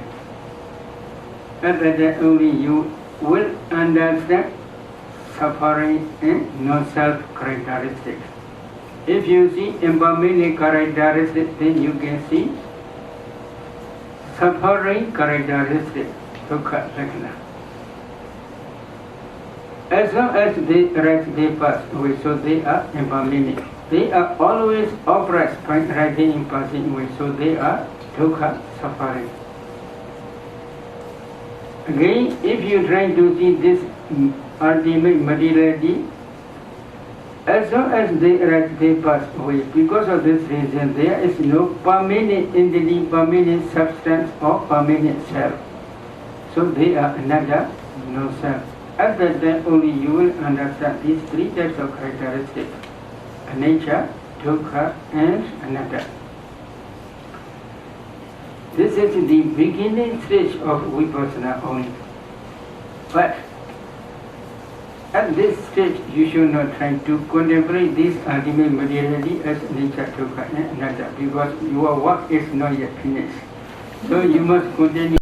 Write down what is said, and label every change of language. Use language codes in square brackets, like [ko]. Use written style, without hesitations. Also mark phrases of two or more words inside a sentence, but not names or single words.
[en] At that time only you will understand suffering and non-self characteristics. If you see impermanent characteristics, then you can see suffering characteristics, [pi] dukkha lakkhana. [en] As long as they arise, they pass away, so they are impermanent. They are always upright, rising in passing away, so they are dukkha, suffering. Again, if you try to see this ultimate materiality, as long as they arise, they pass away. Because of this reason, there is no permanent entity, permanent substance, or permanent self. So they are another, no self. At that time only you will understand these 3 types of characteristics: [pi] anicca, dukkha, and anatta. [en] This is the beginning stage of Vipassana only. But at this stage, you should not try to contemplate this ultimate materiality as nature, dukkha, and anatta, because your work is not yet finished. So you must continue.